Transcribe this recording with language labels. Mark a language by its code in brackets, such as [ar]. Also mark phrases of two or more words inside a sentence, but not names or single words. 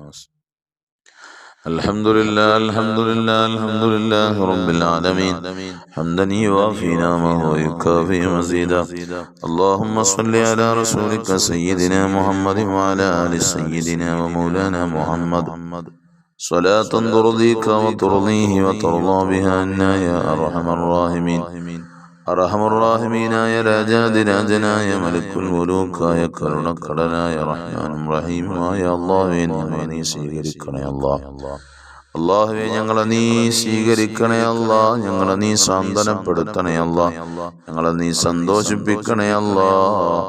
[ar] الحمد لله الحمد لله الحمد لله رب العالمين حمدا يوافي نعمه ويكافئ مزيدا. اللهم صل على رسولك سيدنا محمد وعلى آل سيدنا ومولانا محمد صلاة ترضيك وترضيه وترضى بها عنا يا أرحم الراحمين. أرحم الراحمين يا [ml] രാജാതി രാജനായ മലിക്കുൽ മുലൂക്കായ കരുണക്കടനായ റഹ്മാനും റഹീമുമായ അല്ലാഹുവേ നീ സ്വീകരിക്കണേ അല്ലാഹ്. അല്ലാഹുവേ ഞങ്ങളെ നീ സ്വീകരിക്കണേ അല്ലാഹ്. ഞങ്ങളെ നീ സാന്ത്വനപ്പെടുത്തണേ അല്ലാഹ്. ഞങ്ങളെ നീ സന്തോഷിപ്പിക്കണേ അല്ലാഹ്.